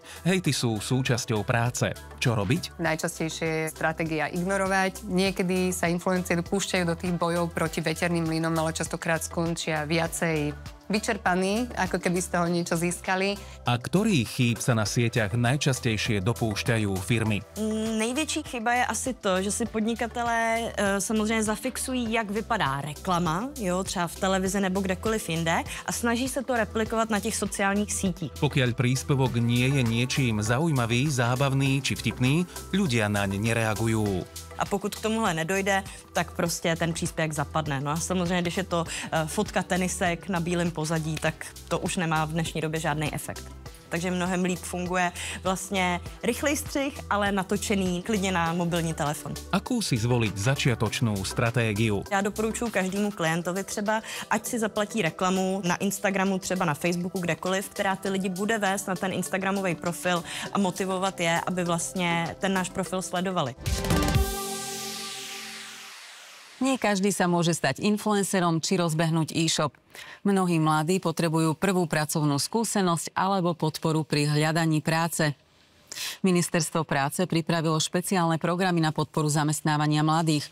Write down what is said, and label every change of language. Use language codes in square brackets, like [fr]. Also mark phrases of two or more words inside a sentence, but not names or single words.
[sk] Hejty sú súčasťou práce. Čo robiť? Najčastejšie je stratégia ignorovať. Niekedy sa influenceri púšťajú do tých bojov proti veterným mlynom, ale častokrát skončia viacej vyčerpaní, ako keby z toho niečo získali. A ktorých chýb sa na sieťach najčastejšie dopúšťajú firmy? [cs] Největší chyba je asi to, že si podnikatelé samozřejmě zafixují, jak vypadá reklama, jo, třeba v televizi nebo kdekoliv jinde a snaží se to replikovat na těch sociálních sítích. [sk] Pokiaľ príspevok nie je niečím zaujímavý, zábavný či vtipný, ľudia naň nereagujú. [cs] A pokud k tomuhle nedojde, tak prostě ten příspěvek zapadne. No a samozřejmě, když je to fotka tenisek na bílém pozadí, tak to už nemá v dnešní době žádný efekt. Takže mnohem líp funguje vlastně rychlej střih, ale natočený klidně na mobilní telefon. [sk] Akú si zvoliť začiatočnú stratégiu? [cs] Já doporučuji každému klientovi třeba, ať si zaplatí reklamu na Instagramu, třeba na Facebooku, kdekoliv, která ty lidi bude vést na ten Instagramový profil a motivovat je, aby vlastně ten náš profil sledovali. [sk] Nie každý sa môže stať influencerom či rozbehnúť e-shop. Mnohí mladí potrebujú prvú pracovnú skúsenosť alebo podporu pri hľadaní práce. Ministerstvo práce pripravilo špeciálne programy na podporu zamestnávania mladých.